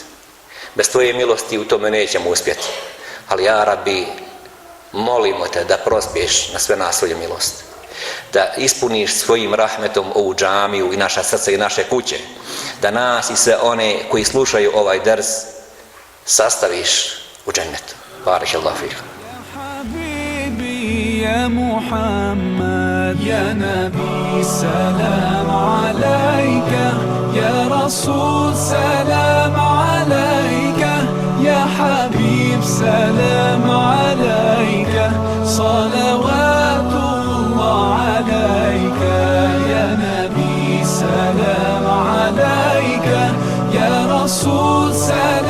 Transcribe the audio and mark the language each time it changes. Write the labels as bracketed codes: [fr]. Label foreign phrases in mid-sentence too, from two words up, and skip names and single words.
[bs] Bez tvoje milosti u tome nećemo uspjeti. Ali [ar] يا ربي, [bs] molimo te da prospiješ na sve nas svoju milost. Da ispuniš svojim rahmetom ovu džamiju i naša srca i naše kuće. Da nas i sve one koji slušaju ovaj ders sastaviš u džennetu. [ar] بارك الله فيك. يا محمد يا نبي سلام عليك يا رسول سلام عليك يا حبيب سلام عليك صلوات الله عليك يا نبي سلام عليك يا رسول سلام